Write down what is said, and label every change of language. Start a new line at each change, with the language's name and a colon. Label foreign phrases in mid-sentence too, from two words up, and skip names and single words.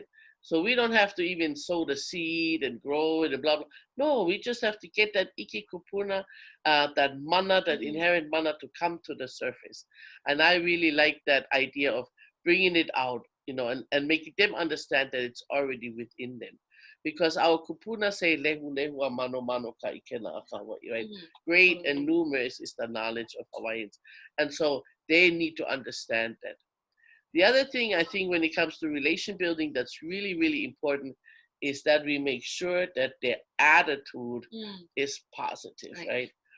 English: So we don't have to even sow the seed and grow it and blah, blah. No, we just have to get that
Hawaiian: iki kūpuna,
English: that mana, that inherent mana to come to the surface. And I really like that idea of bringing it out, and making them understand that it's already within them. Because our kūpuna say,
Hawaiian: lehu lehu a mano mano ka ikena a Hawaii,
English: right? Great and numerous is the knowledge of Hawaiians. And so they need to understand that. The other thing I think when it comes to relation building that's really, really important is that we make sure that their attitude is positive, right?